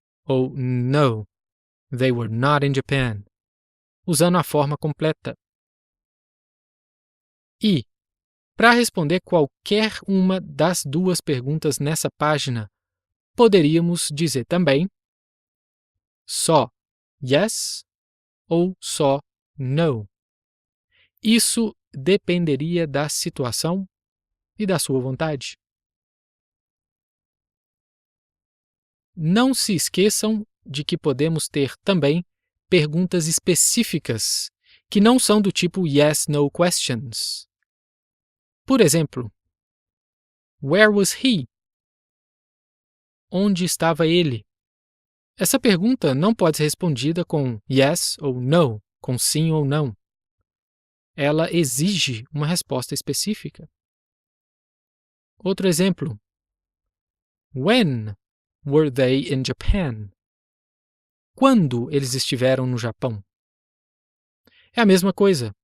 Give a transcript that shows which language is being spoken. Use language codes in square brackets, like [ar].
[en] Ou No, they were not in Japan, [pt] usando a forma completa. E, para responder qualquer uma das duas perguntas nessa página, poderíamos dizer também só yes ou só no. Isso dependeria da situação e da sua vontade. Não se esqueçam de que podemos ter também perguntas específicas que não são do tipo yes/no questions. Por exemplo, [en] Where was he? [pt] Onde estava ele? Essa pergunta não pode ser respondida com yes ou no, com sim ou não. Ela exige uma resposta específica. Outro exemplo. [en] When were they in Japan? [pt] Quando eles estiveram no Japão? É a mesma coisa.